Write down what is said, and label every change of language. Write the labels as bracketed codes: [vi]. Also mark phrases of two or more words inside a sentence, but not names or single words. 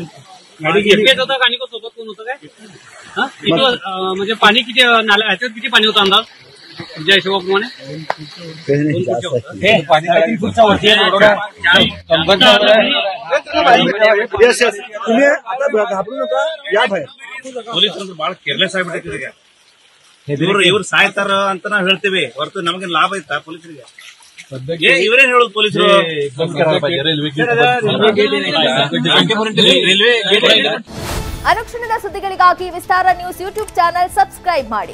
[mr] एकटेच होता आणि सोबत कोण होतं काय? किती म्हणजे पाणी किती ह्याच्यात किती पाणी होतं अंदाज तुमच्या हिशोबाप्रमाणे? तुम्ही आता घाबरू नका, या बाहेर. [kn] ಪೊಲೀಸರು ಬಹಳ [en] careless [kn] ಆಗ್ಬಿಟ್ಟಿದೆ ಈಗ. ಇವ್ರು ಸಾಯ್ತಾರ ಅಂತ ನಾವ್ ಹೇಳ್ತೇವೆ ಹೊರತು ನಮಗೆ ಲಾಭ ಐತಾ ಪೊಲೀಸರಿಗೆ? ಇವರೇನ್ ಹೇಳೋದು ಪೊಲೀಸರು? ಅನುಕ್ಷಣದ ಸುದ್ದಿಗಳಿಗಾಗಿ ವಿಸ್ತಾರ [en] news YouTube channel subscribe [kn] ಮಾಡಿ.